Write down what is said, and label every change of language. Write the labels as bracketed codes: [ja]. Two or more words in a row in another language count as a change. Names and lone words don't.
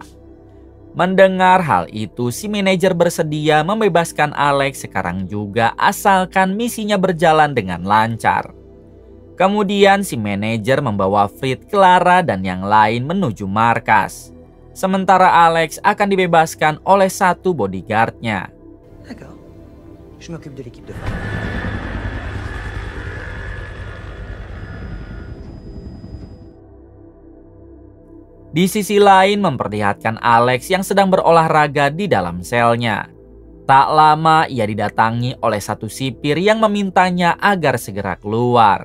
[id] Mendengar hal itu, si manajer bersedia membebaskan Alex sekarang juga asalkan misinya berjalan dengan lancar. Kemudian si manajer membawa Fritz, Clara, dan yang lain menuju markas. Sementara Alex akan dibebaskan oleh 1 bodyguardnya. [fr] D'accord. Je m'occupe de l'équipe de femmes. [id] Di sisi lain memperlihatkan Alex yang sedang berolahraga di dalam selnya. Tak lama ia didatangi oleh 1 sipir yang memintanya agar segera keluar.